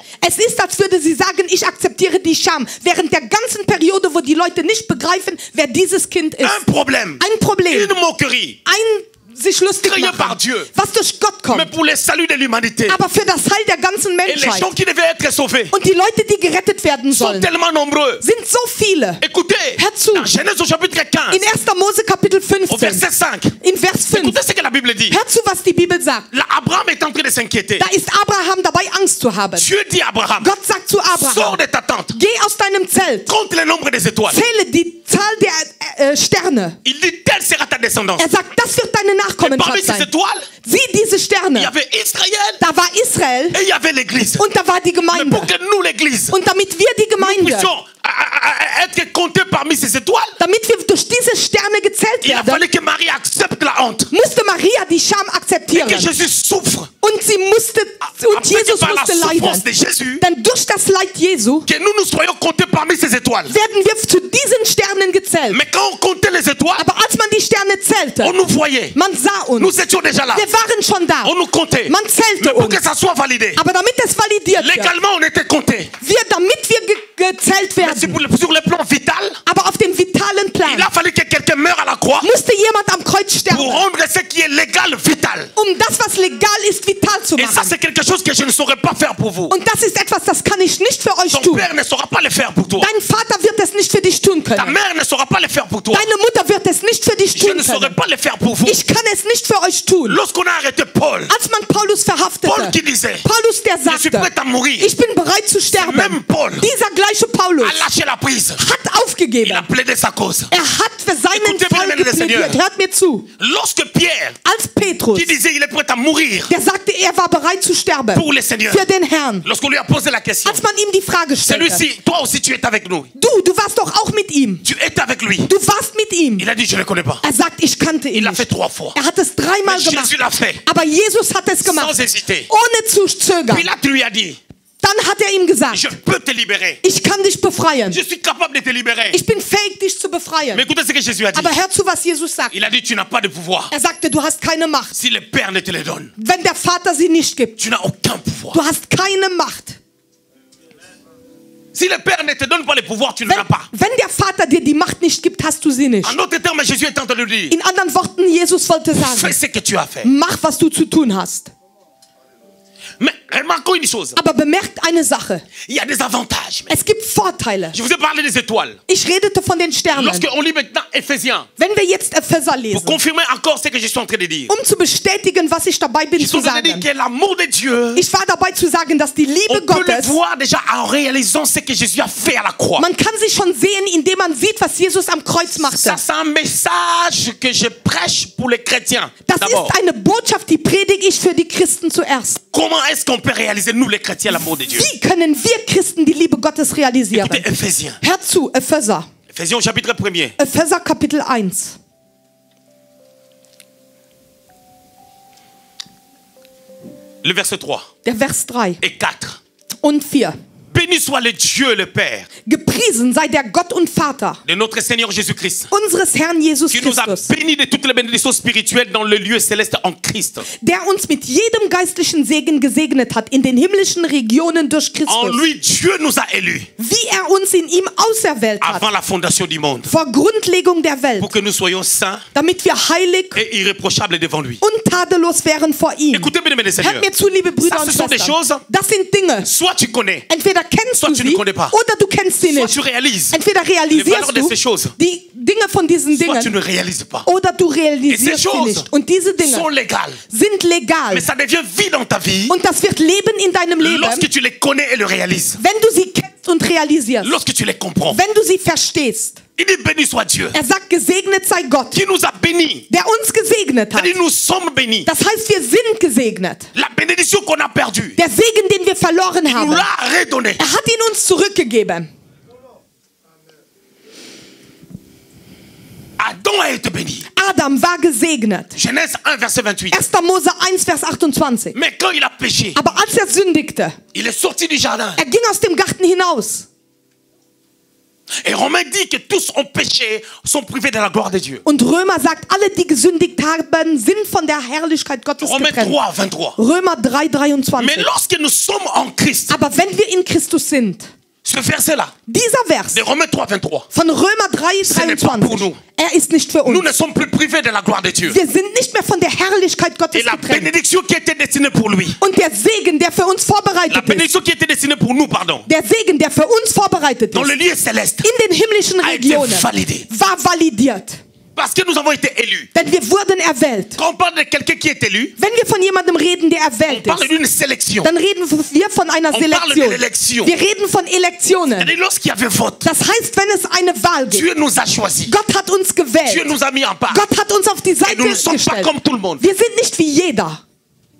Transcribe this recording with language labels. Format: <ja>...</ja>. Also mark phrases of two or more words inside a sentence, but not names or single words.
<de>es ist, als würde sie sagen, ich akzeptiere die Scham, während der ganzen Periode, wo die Leute nicht begreifen, wer dieses Kind ist.</de> <fr>Un problème,</fr> <de>Ein Problem,</de> <fr>une moquerie,</fr> <de>ein sich lustig</de> <fr>Créé par</fr> <de>machen,</de> <fr>Dieu.</fr> <de>was durch Gott</de> <fr>mais</fr> <de>kommt,</de> <fr>pour le salut de l'humanité.</fr> <de>aber für das Heil der ganzen</de> <fr>Et les</fr> <de>Menschheit.</de> <fr>gens qui devaient être sauvés</fr> <de>Und die Leute, die gerettet werden</de> <fr>sont</fr> <de>sollen,</de> <fr>tellement nombreux.</fr> <de>sind so viele.</de> <fr>Écoutez,</fr> <de>Hör zu.</de> <fr>dans Genèse au chapitre 15,</fr> <de>In 1. Mose Kapitel</de> <fr>au</fr> <de>15,</de> <fr>verset 5,</fr> <de>in Vers 5,</de> <fr>écoutez ce que la Bible dit.</fr> <de>hör zu, was die Bibel sagt.</de> <fr>Là, Abraham est en train de s'inquiéter.</fr> <de>Da ist Abraham dabei, Angst zu haben.</de> <fr>Dieu dit à Abraham,</fr> <de>Gott sagt zu</de> <fr>sors</fr> <de>Abraham,</de> <fr>de ta tente,</fr> <de>geh aus deinem Zelt,</de> <fr>compte le nombre des étoiles.</fr> <de>zähle die Zahl der Sterne.</de> <fr>Il dit, telle sera ta descendance.</fr> <de>Er sagt, das wird deine</de> <fr>Et</fr> <de>Nachkommenschaft</de> <fr>parmi ces</fr> <de>sein.</de> <fr>étoiles,</fr> <de>Sieh diese</de> <fr>il y</fr> <de>Sterne.</de> <fr>avait Israël</fr> <de>Da war Israel</de> <fr>et il y avait l'église.</fr> <de>und da war die</de> <fr>Mais</fr> <de>Gemeinde.</de> <fr>pour que nous, l'église,</fr> <de>Und damit wir die</de> <fr>nous</fr> <de>Gemeinde</de> <fr>puissions être compté parmi ces étoiles,</fr> <de>damit wir durch diese Sterne gezählt</de> <fr>il a</fr> <de>werden,</de> <fr>fallu que Marie accepte la honte.</fr> <de>musste Maria die Scham</de> <fr>Et</fr> <de>akzeptieren.</de> <fr>que Jésus souffre.</fr> <de>Und sie musste, und</de> <fr>Après que</fr> <de>Jesus</de> <fr>par la</fr> <de>musste</de> <fr>souffrance</fr> <de>leiden.</de> <fr>de Jésus,</fr> <de>Denn durch das Leid Jesu</de> <fr>que nous soyons comptés parmi ces étoiles.</fr> <de>werden wir zu diesen Sternen gezählt.</de> <fr>Mais quand on comptait les étoiles,</fr> <de>Aber als man die Sterne zählte,</de> <fr>on nous voyait.</fr> <de>man sah uns.</de> <fr>Nous étions déjà là.</fr> <de>Wir waren schon da.</de> <fr>On nous comptait.</fr> <de>Man zählte</de> <fr>Mais pour</fr> <de>uns.</de> <fr>que ça soit validé,</fr> <de>Aber damit es validiert wird,</de> <fr>légalement on était comptés.</fr> <de>damit wir gezählt</de> <fr>Mais</fr> <de>werden,</de> <fr>sur le plan vital,</fr> <de>aber auf dem vitalen</de> <fr>il</fr> <de>Plan,</de> <fr>a fallu que quelqu'un meure à la croix</fr> <de>musste jemand am Kreuz</de> <fr>pour</fr> <de>sterben,</de> <fr>rendre ce qui est légal vital.</fr> <de>das, was legal ist, vital zu</de> <fr>Et ça,</fr> <de>machen.</de> <fr>c'est quelque chose que je ne saurais pas faire pour vous.</fr> <de>Und das ist etwas, das kann ich nicht für euch</de> <fr>Ton</fr> <de>tun.</de> <fr>père ne saura pas le faire pour toi.</fr> <de>Dein Vater wird es nicht für dich tun</de> <fr>Ta</fr> <de>können.</de> <fr>mère ne saura pas le faire pour toi.</fr> <de>Deine Mutter wird es nicht für dich</de> <fr>Je</fr> <de>tun</de> <fr>ne saurais</fr> <de>können.</de> <fr>pas le faire pour vous.</fr> <de>Ich kann es nicht für euch tun.</de> <fr>Lorsqu'on a arrêté Paul,</fr> <de>Als man Paulus verhaftete,</de> <fr>Paul qui disait,</fr> <de>Paulus, der</de> <fr>je suis</fr> <de>sagte,</de> <fr>prêt à mourir,</fr> <de>ich bin bereit zu sterben.</de> <fr>même Paul</fr> <de>Dieser gleiche Paulus</de> <fr>a lâché la prise.</fr> <de>hat</de> <fr>Il a</fr> <de>aufgegeben.</de> <fr>plaidé sa cause.</fr> <de>Er hat für seinen</de> <fr>Écoutez,</fr> <de>Fall</de> <fr>bien-aimés des</fr> <de>geplädiert.</de> <fr>Seigneurs.</fr> <de>Hört mir zu.</de> <fr>Lorsque Pierre,</fr> <de>Als Petrus,</de> <fr>qui disait il est prêt à mourir</fr> <de>der sagte, er war bereit zu sterben</de> <fr>pour le Seigneur,</fr> <de>für den Herrn.</de> <fr>lorsqu'on lui a posé la question,</fr> <de>Als man ihm die Frage stellte,</de> <fr>celui-ci, toi aussi tu es avec nous.</fr> <de>du warst doch auch mit ihm.</de> <fr>Tu es avec lui.</fr> <de>Du warst mit ihm.</de> <fr>Il a dit je ne le connais pas.</fr> <de>Er sagt, ich kannte ihn</de> <fr>Il l'a fait</fr> <de>nicht.</de> <fr>3 fois.</fr> <de>Er hat es dreimal</de> <fr>Mais</fr> <de>gemacht.</de> <fr>Jésus l'a fait</fr> <de>Aber Jesus hat es gemacht,</de> <fr>sans hésiter.</fr> <de>ohne zu zögern.</de> <fr>Pilate lui a dit,</fr> <de>Dann hat er ihm gesagt,</de> <fr>je peux te libérer.</fr> <de>ich kann dich befreien.</de> <fr>Je suis capable de te libérer.</fr> <de>Ich bin fähig, dich zu befreien.</de> <fr>Mais écoutez ce que Jésus a dit.</fr> <de>Aber hör zu, was Jesus sagt.</de> <fr>Il a dit tu n'as pas de pouvoir.</fr> <de>Er sagte, du hast keine Macht.</de> <fr>Si le Père ne te le donne,</fr> <de>Wenn der Vater sie nicht gibt,</de> <fr>tu n'as aucun pouvoir.</fr> <de>du hast keine Macht.</de> <fr>Si le Père ne te donne pas le pouvoir, tu ne l'as pas.</fr> <de>Wenn der Vater dir die Macht nicht gibt, hast du sie nicht.</de> <fr>En d'autres termes, Jésus est en train de dire,</fr> <de>In anderen Worten, Jesus wollte</de> <fr>fais</fr> <de>sagen,</de> <fr>ce que tu as fait.</fr> <de>mach, was du zu tun hast.</de> <fr>Mais remarquons une chose.</fr> <de>Aber bemerkt eine Sache.</de> <fr>Il y a des avantages.</fr> <de>Es gibt Vorteile.</de> <fr>Je vous ai parlé des étoiles.</fr> <de>Ich redete von den Sternen.</de> <fr>Lorsqu'on lit maintenant Éphésiens,</fr> <de>Wenn wir jetzt Epheser</de> <fr>pour</fr> <de>lesen,</de> <fr>confirmer encore ce que je suis en train de dire,</fr> <de>zu bestätigen, was ich dabei bin</de> <fr>je suis</fr> <de>zu</de> <fr>en train de dire</fr> <de>sagen.</de> <fr>que l'amour de Dieu,</fr> <de>Ich war dabei zu sagen, dass die</de> <fr>on</fr> <de>Liebe</de> <fr>peut le</fr> <de>Gottes,</de> <fr>voir déjà en réalisant ce que Jésus a fait à la croix.</fr> <de>man kann sie schon sehen, indem man sieht, was Jesus am Kreuz machte.</de> <fr>Ça, c'est un message que je prêche pour les chrétiens.</fr> <de>Das</de> <fr>D'abord,</fr> <de>ist eine Botschaft, die predige ich für die Christen zuerst.</de> <fr>comment est-ce qu'on peut réaliser, nous les chrétiens, l'amour de Dieu?</fr> <de>Wie können wir Christen die Liebe Gottes realisieren?</de> <fr>Écoutez, Éphésiens.</fr> <de>Hört zu, Epheser.</de> <fr>Éphésiens au chapitre 1er.</fr> <de>Epheser Kapitel 1.</de> <fr>Le verset 3</fr> <de>Der Vers 3</de> <fr>et 4.</fr> <de>und 4.</de> <fr>Béni soit le Dieu, le Père</fr> <de>Gepriesen sei der Gott und Vater</de> <fr>de notre Seigneur Jésus-Christ,</fr> <de>unseres Herrn Jesus</de> <fr>qui nous a</fr> <de>Christus,</de> <fr>bénis de toutes les bénédictions spirituelles dans le lieu céleste en Christ.</fr> <de>der uns mit jedem geistlichen Segen gesegnet hat in den himmlischen Regionen durch</de> <fr>En</fr> <de>Christus,</de> <fr>lui, Dieu nous a élus</fr> <de>wie er uns in ihm auserwählt hat,</de> <fr>avant la fondation du monde,</fr> <de>vor Grundlegung der Welt,</de> <fr>pour que nous soyons saints</fr> <de>damit wir heilig</de> <fr>et irréprochables devant lui.</fr> <de>und tadellos wären vor ihm.</de> <fr>Écoutez, bien aimés Seigneur,</fr> <de>Hört mir zu, liebe Brüder</de> <fr>ça,</fr> <de>und</de> <fr>ce sont des choses,</fr> <de>Schwestern. Das sind Dinge.</de> <fr>soit tu connais,</fr> <de>Entweder kennst</de> <fr>Soit</fr> <de>du</de> <fr>tu ne</fr> <de>sie</de> <fr>connais pas.</fr> <de>oder du kennst sie</de> <fr>soit</fr> <de>nicht.</de> <fr>tu réalises,</fr> <de>Entweder</de> <fr>les valeurs</fr> <de>realisierst</de> <fr>de</fr> <de>du</de> <fr>ces choses,</fr> <de>die Dinge von diesen</de> <fr>soit tu</fr> <de>Dingen</de> <fr>ne réalises pas.</fr> <de>oder du</de> <fr>Et ces</fr> <de>realisierst sie</de> <fr>choses</fr> <de>nicht. Und diese</de> <fr>sont</fr> <de>Dinge</de> <fr>légales,</fr> <de>sind legal.</de> <fr>mais ça devient vie dans ta vie</fr> <de>Und das wird Leben in deinem Leben,</de> <fr>lorsque tu les connais et le réalises,</fr> <de>wenn du sie kennst und realisierst.</de> <fr>lorsque tu les comprends.</fr> <de>Wenn du sie verstehst.</de> <fr>Il dit béni soit Dieu,</fr> <de>Er sagt, gesegnet sei Gott,</de> <fr>qui nous a bénis.</fr> <de>der uns gesegnet hat.</de> <fr>C'est-à-dire nous sommes bénis.</fr> <de>Das heißt, wir sind gesegnet.</de> <fr>La bénédiction qu'on a perdue,</fr> <de>Der Segen, den wir verloren</de> <fr>il nous</fr> <de>haben,</de> <fr>l'a redonné.</fr> <de>er hat ihn uns zurückgegeben.</de> <fr>Adam a été béni.</fr> <de>Adam war gesegnet.</de> <fr>Genèse 1, verset 28.</fr> <de>1. Mose 1, Vers 28.</de> <fr>Mais quand il a péché,</fr> <de>Aber als er sündigte,</de> <fr>il est sorti du jardin.</fr> <de>er ging aus dem Garten hinaus.</de> <fr>Et Romain dit que tous ont péché, sont privés de la gloire de Dieu.</fr> <de>Und Römer sagt, alle, die gesündigt haben, sind von der Herrlichkeit Gottes</de> <fr>Romains</fr> <de>getrennt.</de> <fr>3, 23.</fr> <de>Römer 3,</de> <fr>Mais</fr> <de>23.</de> <fr>lorsque nous sommes en Christ,</fr> <de>Aber wenn wir in Christus sind,</de> <fr>ce verset-là,</fr> <de>dieser Vers</de> <fr>de Romains 3, 23,</fr> <de>von Römer 3,</de> <fr>n'est pas pour</fr> <de>23,</de> <fr>nous.</fr> <de>er ist nicht für</de> <fr>nous</fr> <de>uns.</de> <fr>ne sommes plus privés de la gloire de Dieu.</fr> <de>Wir sind nicht mehr von der Herrlichkeit</de> <fr>Et</fr> <de>Gottes</de> <fr>la</fr> <de>getrennt.</de> <fr>bénédiction qui était destinée pour lui,</fr> <de>Und der Segen, der für uns</de> <fr>la</fr> <de>vorbereitet ist,</de> <fr>bénédiction qui était destinée pour nous, pardon,</fr> <de>der Segen, der für uns vorbereitet</de> <fr>dans le</fr> <de>ist,</de> <fr>lieu céleste,</fr> <de>in den himmlischen</de> <fr>a été</fr> <de>Regionen,</de> <fr>validé.</fr> <de>war validiert.</de> <fr>Parce que nous avons été élus.</fr> <de>Denn wir wurden erwählt.</de> <fr>Quand on parle de quelqu'un qui est élu,</fr> <de>Wenn wir von jemandem reden, der</de> <fr>on</fr> <de>erwählt</de> <fr>parle</fr> <de>ist,</de> <fr>d'une sélection.</fr> <de>dann reden wir von einer</de> <fr>On parle de</fr> <de>Selektion.</de> <fr>l'élection.</fr> <de>Wir reden von Elektionen.</de> <fr>C'est-à-dire lorsqu'il y avait vote,</fr> <de>Das heißt, wenn es eine Wahl gibt,</de> <fr>Dieu nous a choisis.</fr> <de>Gott hat uns</de> <fr>Dieu</fr> <de>gewählt.</de> <fr>nous a mis en part.</fr> <de>Gott hat uns auf die</de> <fr>Et</fr> <de>Seite</de> <fr>nous ne sommes pas</fr> <de>gestellt.</de> <fr>comme tout le monde.</fr>